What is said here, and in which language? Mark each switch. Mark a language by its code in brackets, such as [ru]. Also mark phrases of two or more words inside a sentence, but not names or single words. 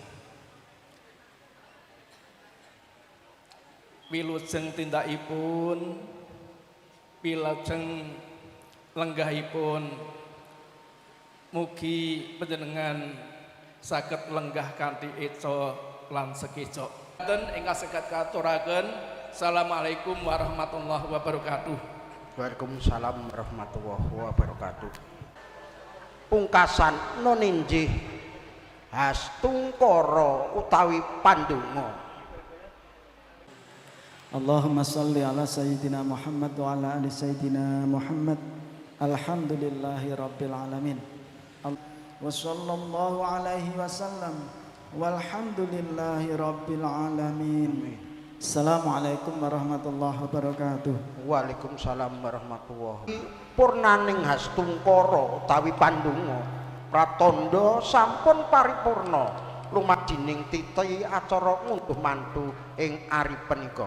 [jv] Wilujeng tindakipun, wilujeng lenggahipun, mugi panjenengan saged lenggah kanthi eca lan sekeca. Ingkang saged katuraken, [ar] السلام عليكم ورحمة الله وبركاته. وعليكم السلام ورحمة الله وبركاته. [jv] Pungkasan nun inggih hastungkara utawi pandonga. [ar] اللهم صل على سيدنا محمد وعلى آل سيدنا محمد. الحمد لله رب العالمين وصلى الله عليه وسلم والحمد لله رب العالمين. السلام عليكم ورحمة الله وبركاته. وعليكم السلام ورحمة الله. [jv] Purnaning hastungkara utawi pandonga pratandha sampun paripurna lumajining titi acara ngunduh mantu ing ari punika.